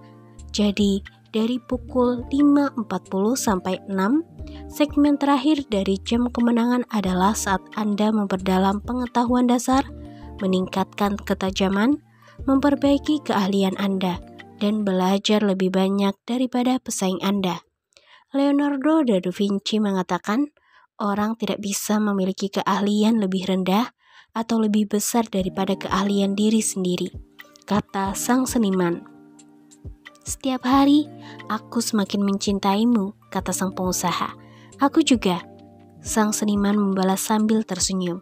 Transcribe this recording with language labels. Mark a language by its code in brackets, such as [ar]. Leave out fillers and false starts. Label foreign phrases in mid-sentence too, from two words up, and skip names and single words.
[id] Jadi, dari pukul 5.40 sampai 6, segmen terakhir dari jam kemenangan adalah saat Anda memperdalam pengetahuan dasar, meningkatkan ketajaman, memperbaiki keahlian Anda, dan belajar lebih banyak daripada pesaing Anda. Leonardo da Vinci mengatakan, orang tidak bisa memiliki keahlian lebih rendah atau lebih besar daripada keahlian diri sendiri, kata sang seniman. Setiap hari, aku semakin mencintaimu, kata sang pengusaha. Aku juga, sang seniman membalas sambil tersenyum.